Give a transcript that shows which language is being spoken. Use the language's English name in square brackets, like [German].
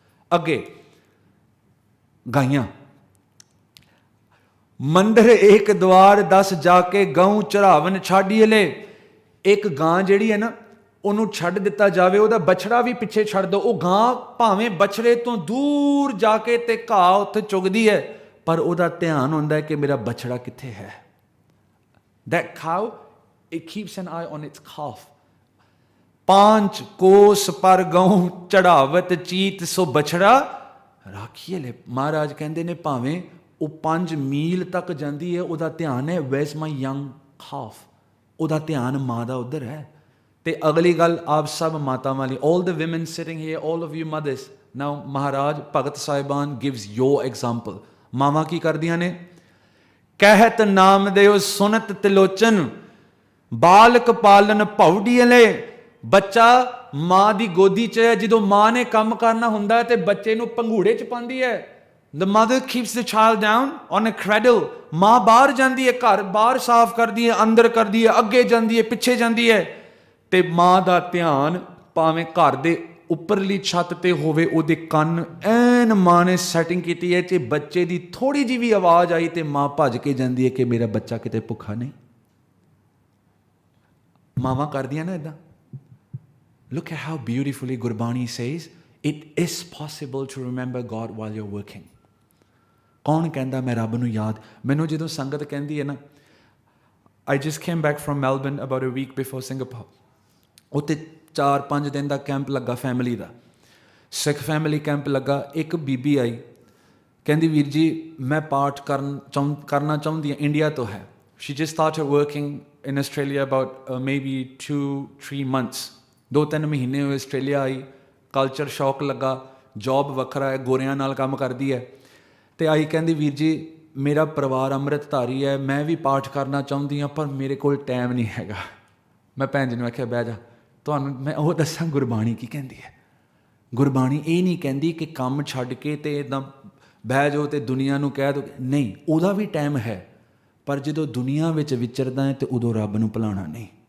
[Punjabi] ਅੱਗੇ ਗਾਈਆਂ, ਮੰਦਰ ਇੱਕ ਦਵਾਰ 10 ਜਾ ਕੇ ਗਊ ਚੜਾਵਨ ਛਾਡੀਲੇ। ਇੱਕ ਗਾਂ ਜਿਹੜੀ ਹੈ ਨਾ, ਉਹਨੂੰ ਛੱਡ ਦਿੱਤਾ ਜਾਵੇ, ਉਹਦਾ ਬਛੜਾ ਵੀ ਪਿੱਛੇ ਛੱਡ ਦਿਓ, ਉਹ ਗਾਂ ਭਾਵੇਂ ਬਛੜੇ ਤੋਂ ਦੂਰ ਜਾ ਕੇ ਤੇ ਘਾਹ ਉੱਥੇ ਚੁਗਦੀ ਹੈ, ਪਰ ਉਹਦਾ ਧਿਆਨ ਹੁੰਦਾ ਹੈ ਕਿ ਮੇਰਾ ਬਛੜਾ ਕਿੱਥੇ ਹੈ। [English] That cow, it keeps an eye on its calf. [Punjabi] 5 ਕੋਸ ਪਰ ਗਊ ਚੜਾਵਤ ਚੀਤ ਸੋ ਬਛੜਾ ਰਾਖੀਲੇ। ਮਹਾਰਾਜ ਕਹਿੰਦੇ ਨੇ ਭਾਵੇਂ ਉਹ 5 ਮੀਲ ਤੱਕ ਜਾਂਦੀ ਹੈ, ਉਹਦਾ ਧਿਆਨ ਹੈ [English] where's my young calf, [Punjabi] ਉਹਦਾ ਧਿਆਨ ਮਾਂ ਦਾ ਉੱਧਰ ਹੈ। ਤੇ ਅਗਲੀ ਗੱਲ ਆਪ ਸਭ ਮਾਤਾਵਾਂ ਲਈ, [English] all the women sitting here, all of you mothers, now Maharaj Bhagat Sahiban gives your example। [Punjabi] ਮਾਵਾਂ ਕੀ ਕਰਦੀਆਂ ਨੇ? ਕਹਿਤ ਨਾਮ ਦਿਓ ਸੁਨਤ ਤਿਲੋਚਨ ਬਾਲਕ ਪਾਲਨ ਭਉਡੀਲੇ। ਬੱਚਾ ਮਾਂ ਦੀ ਗੋਦੀ 'ਚ ਹੈ, ਜਦੋਂ ਮਾਂ ਨੇ ਕੰਮ ਕਰਨਾ ਹੁੰਦਾ ਤੇ ਬੱਚੇ ਨੂੰ ਪੰਘੂੜੇ 'ਚ ਪਾਉਂਦੀ ਹੈ। [English] The mother keeps the child down on a cradle. [Punjabi] ਮਾਂ ਬਾਹਰ ਜਾਂਦੀ ਹੈ, ਘਰ ਬਾਹਰ ਸਾਫ਼ ਕਰਦੀ ਹੈ, ਅੰਦਰ ਕਰਦੀ ਹੈ, ਅੱਗੇ ਜਾਂਦੀ ਹੈ, ਪਿੱਛੇ ਜਾਂਦੀ ਹੈ, ਤੇ ਮਾਂ ਦਾ ਧਿਆਨ ਭਾਵੇਂ ਘਰ ਦੇ ਉੱਪਰਲੀ ਛੱਤ ਤੇ ਹੋਵੇ, ਉਹਦੇ ਕੰਨ ਐਨ ਮਾਂ ਨੇ ਸੈਟਿੰਗ ਕੀਤੀ ਹੈ ਕਿ ਬੱਚੇ ਦੀ ਥੋੜੀ ਜਿਹੀ ਵੀ ਆਵਾਜ਼ ਆਈ ਤੇ ਮਾਂ ਭੱਜ ਕੇ ਜਾਂਦੀ ਹੈ ਕਿ ਮੇਰਾ ਬੱਚਾ ਕਿਤੇ ਭੁੱਖਾ ਨਹੀਂ। ਮਾਵਾਂ ਕਰਦੀਆਂ ਨਾ ਇਦਾਂ। [English] Look at how beautifully Gurbani says it is possible to remember God while you're working. [Punjabi] ਕੌਣ ਕਹਿੰਦਾ ਮੈਂ ਰੱਬ ਨੂੰ ਯਾਦ? ਮੈਨੂੰ ਜਦੋਂ ਸੰਗਤ ਕਹਿੰਦੀ ਹੈ ਨਾ, [English] I just came back from Melbourne about a week before Singapore. [Punjabi] ਉੱਥੇ 4-5 ਦਿਨ ਦਾ ਕੈਂਪ ਲੱਗਾ ਫੈਮਿਲੀ ਦਾ, ਸਿੱਖ ਫੈਮਿਲੀ ਕੈਂਪ ਲੱਗਾ। ਇੱਕ ਬੀਬੀ ਆਈ, ਕਹਿੰਦੀ ਵੀਰ ਜੀ ਮੈਂ ਪਾਠ ਕਰਨਾ ਚਾਹੁੰਦੀ ਹਾਂ, ਇੰਡੀਆ ਤੋਂ ਹੈ। [English] She just started working in Australia about maybe 2-3 months, [Punjabi] 2-3 ਮਹੀਨੇ ਹੋਏ ਆਸਟ੍ਰੇਲੀਆ ਆਈ। ਕਲਚਰ ਸ਼ੌਕ ਲੱਗਾ, ਜੌਬ ਵੱਖਰਾ ਹੈ, ਗੋਰਿਆਂ ਨਾਲ ਕੰਮ ਕਰਦੀ ਹੈ। ਤੇ ਆਈ ਕਹਿੰਦੀ ਵੀਰ ਜੀ ਮੇਰਾ ਪਰਿਵਾਰ ਅੰਮ੍ਰਿਤਧਾਰੀ ਹੈ, ਮੈਂ ਵੀ ਪਾਠ ਕਰਨਾ ਚਾਹੁੰਦੀ ਹਾਂ, ਪਰ ਮੇਰੇ ਕੋਲ ਟਾਈਮ ਨਹੀਂ ਹੈਗਾ। ਮੈਂ ਭੈਣ ਜੀ ਨੂੰ ਆਖਿਆ ਬਹਿ ਜਾ, ਤੁਹਾਨੂੰ ਮੈਂ ਉਹ ਦੱਸਾਂ ਗੁਰਬਾਣੀ ਕੀ ਕਹਿੰਦੀ ਹੈ। ਗੁਰਬਾਣੀ ਇਹ ਨਹੀਂ ਕਹਿੰਦੀ ਕਿ ਕੰਮ ਛੱਡ ਕੇ ਤੇ ਇੱਦਾਂ ਬਹਿ ਜਾਓ ਤੇ ਦੁਨੀਆ ਨੂੰ ਕਹਿ ਦਿਓ, ਨਹੀਂ, ਉਹਦਾ ਵੀ ਟਾਈਮ ਹੈ, ਪਰ ਜਦੋਂ ਦੁਨੀਆ ਵਿੱਚ ਵਿਚਰਦਾ ਹੈ ਤੇ ਉਦੋਂ ਰੱਬ ਨੂੰ ਭੁਲਾਉਣਾ ਨਹੀਂ।